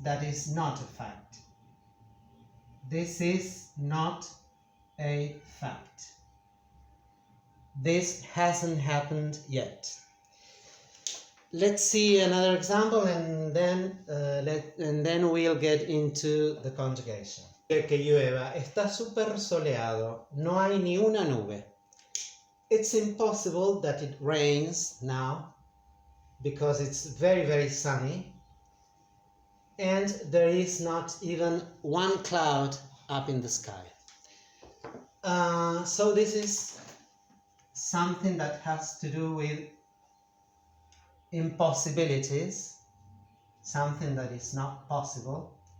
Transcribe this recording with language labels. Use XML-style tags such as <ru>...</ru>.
<en>That is not a fact. This is not a fact. This hasn't happened yet. Let's see another example, and then we'll get into the conjugation.</en> <es>Que llueva, está súper soleado, no hay ni una nube.</es> <en>It's impossible that it rains now because it's very, very sunny, and there is not even one cloud up in the sky. So this is something that has to do with impossibilities, something that is not possible.</en>